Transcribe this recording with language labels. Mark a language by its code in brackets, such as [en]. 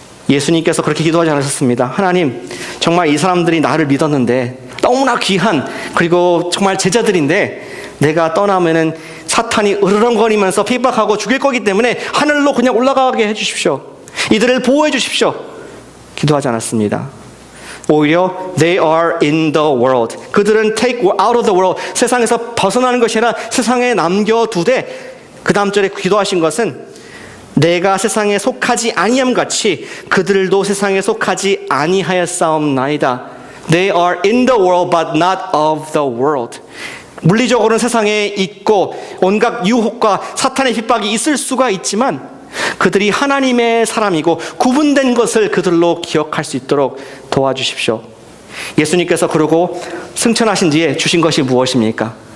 [ko] 예수님께서 그렇게 기도하지 않으셨습니다. 하나님, 정말 이 사람들이 나를 믿었는데 너무나 귀한, 그리고 정말 제자들인데 내가 떠나면은 사탄이 으르렁거리면서 핍박하고 죽일 거기 때문에 하늘로 그냥 올라가게 해주십시오. 이들을 보호해 주십시오. 기도하지 않았습니다. 오히려 [en] they are in the world. [ko] 그들은 [en] take out of the world. [ko] 세상에서 벗어나는 것이 아니라 세상에 남겨두되, 그 다음 절에 기도하신 것은 내가 세상에 속하지 아니함 같이 그들도 세상에 속하지 아니하였사옵나이다. [en] They are in the world but not of the world. [ko] 물리적으로는 세상에 있고 온갖 유혹과 사탄의 핍박이 있을 수가 있지만 그들이 하나님의 사람이고 구분된 것을 그들로 기억할 수 있도록 도와주십시오. 예수님께서 그러고 승천하신 뒤에 주신 것이 무엇입니까?